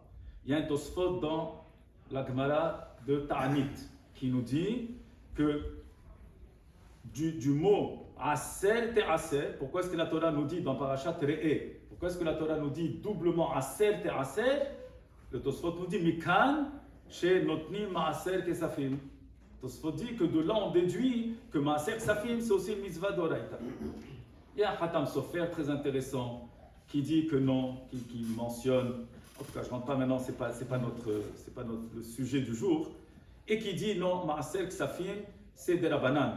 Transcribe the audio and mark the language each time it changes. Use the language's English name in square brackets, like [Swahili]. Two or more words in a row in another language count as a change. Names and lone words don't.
[French] Il y a un Tosfot dans la Gemara de Ta'anit qui nous dit que du mot [Hebrew] עשר תעשר, [French] pourquoi est-ce que la Torah nous dit dans Parashat Re'eh, pourquoi est-ce que la Torah nous dit doublement [Hebrew] עשר תעשר? [French] Le Tosfot nous dit [Hebrew] מכאן שנותנים מעשר כספים. [French] Tosfot dit que de là on déduit que [Hebrew] מעשר כספים [French] c'est aussi une mitzvah d'oraita. Il y a un Khatam Sofer très intéressant qui dit que non, qui mentionne, en tout cas je ne rentre pas maintenant, c'est pas le sujet du jour, et qui dit non, [Hebrew] מעשר כספים [French] c'est de la banane.